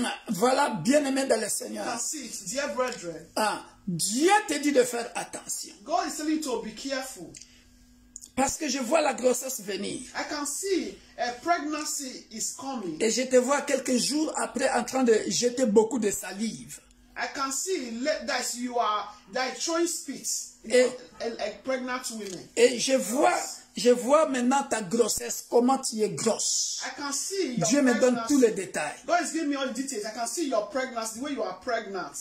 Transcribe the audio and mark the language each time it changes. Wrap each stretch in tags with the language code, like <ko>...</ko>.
<fr>Voilà, bien-aimé dans le Seigneur.</fr> <en>I can see it, dear brethren.</en> <fr>Dieu te dit de faire attention.</fr> <en>God is telling you to be careful.</en> <fr>Parce que je vois la grossesse venir.</fr> <en>I can see a pregnancy is coming.</en> <fr>Et je te vois quelques jours après en train de jeter beaucoup de salive.</fr> <en>I can see that you are throwing spit like pregnant women.</en> <fr>Et je vois maintenant ta grossesse, comment tu es grosse.</fr> <en>I can see your</en> <fr>Dieu me donne</fr> <en>pregnancy.</en> <fr>tous les détails.</fr> <en>God is giving me all the details. I can see your pregnancy, the way you are pregnant.</en>